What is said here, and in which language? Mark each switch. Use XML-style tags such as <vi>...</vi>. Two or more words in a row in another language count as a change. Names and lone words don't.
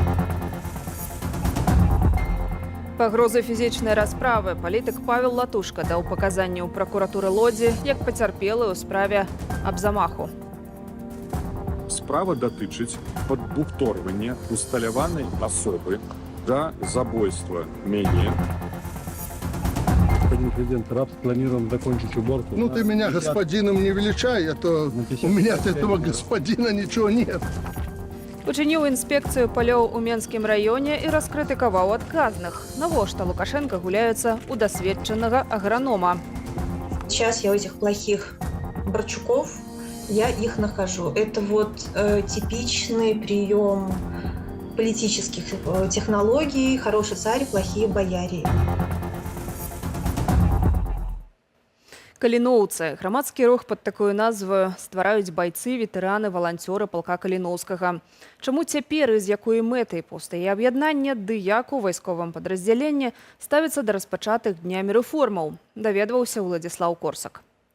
<be>Пагрозы фізічнай расправы. Палітык Павел Латушка даў паказанні ў пракуратуры Лодзі як пацярпелы ў справе аб замаху. Справа датычыць падбухторвання усталяванай асобы да забойства мяне.</be> <ru>Господин президент, рад планируем закончить уборку. Ну ты меня господином не величай, а то у меня от этого господина ничего нет.</ru> <be>Учыніў інспекцыю палёў у Менскім раёне і раскрытыкаваў адказных. Навошта Лукашенко гуляецца у дасведчанага агранома.</be> <ru>Сейчас я у этих плохих Борчуков, я их нахожу. Это вот типичный прием политических технологий, хороший царь, плохие бояре.</ru> <be>Каліноўцы. Грамадскі рух пад такую назву ствараюць байцы, ветэраны, валанцёры палка Каліноўскага. Чаму цяпер і з якой мэтай паўстае аб'яднанне, ды як у вайсковым падраздзяленні ставіцца да распачатых днямі рэформаў, даведваўся Уладзіслаў Корсак.</be>